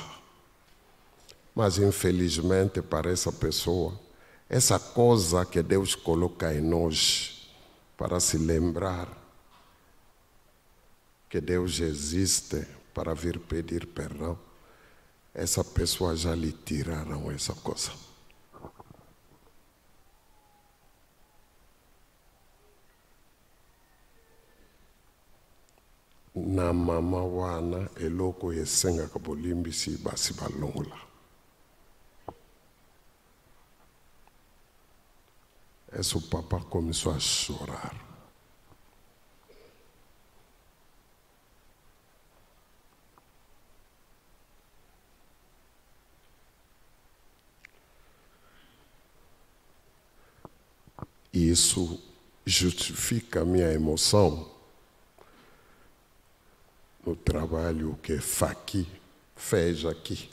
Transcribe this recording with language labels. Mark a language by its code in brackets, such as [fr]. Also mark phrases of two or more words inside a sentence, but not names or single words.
[pt] Mas infelizmente para essa pessoa, essa coisa que Deus coloca em nós, para se lembrar que Deus existe para vir pedir perdão, essa pessoa já lhe tiraram essa coisa. [ln] Na mama wana eloko yesenga kabolimbisi basi balongola. [pt] Esse papá começou a chorar. Isso justifica a minha emoção no trabalho que Faki fez aqui.